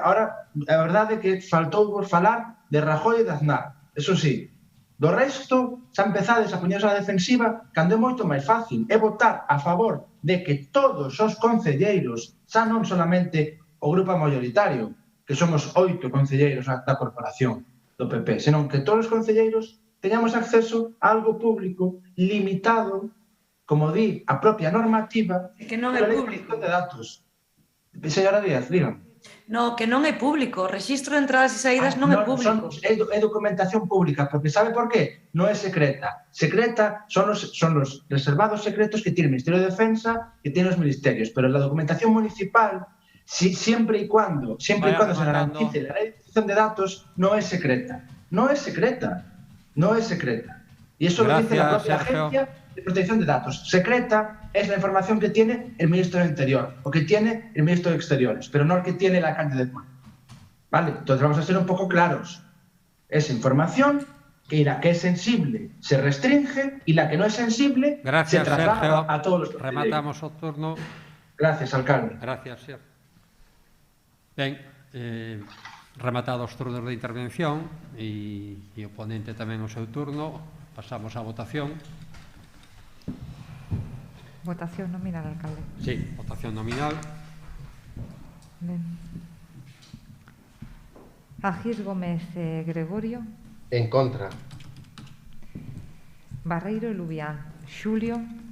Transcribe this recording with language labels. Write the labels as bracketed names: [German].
[Galician] Ahora, a verdade é que faltou vos falar de Rajoy e de Aznar. Eso sí, do resto, xa empezades a poñerse a defensiva cando é moito máis fácil. É votar a favor de que todos os concelleiros, xa non solamente o grupo mayoritario, que somos 8 concelleiros da corporación do PP, senón que todos os concelleiros teñamos acceso a algo público limitado, como di a propia normativa, que non é público de datos. Señora Díaz, dígame. No, que non é público. O rexistro de entradas e saídas non é público. É documentación pública, porque sabe por qué? Non é secreta. [Spanish] Secreta son los reservados secretos que tiene el Ministerio de Defensa, que tiene los ministerios, pero la documentación municipal, siempre y cuando se garantice la ley de protección de datos, no es secreta. No es secreta. No es secreta. Y eso lo dice la propia agencia de protección de datos. Secreta es la información que tiene el ministro del Interior o que tiene el ministro de Exteriores, pero no el que tiene el alcalde de Puebla. ¿Vale? Entonces vamos a ser un poco claros. Esa información que la que es sensible se restringe y la que no es sensible se traslada Sergio. a todos los [Galician] Rematamos o turno. [Spanish] Gracias, alcalde. Gracias, Sergio. [Galician] Ben, rematados os turnos de intervención e o ponente tamén o seu turno, pasamos á votación. Votación nominal, alcalde. Sí, votación nominal. Ben. Agís Gómez Gregorio. En contra. Barreiro Lubián Xulio.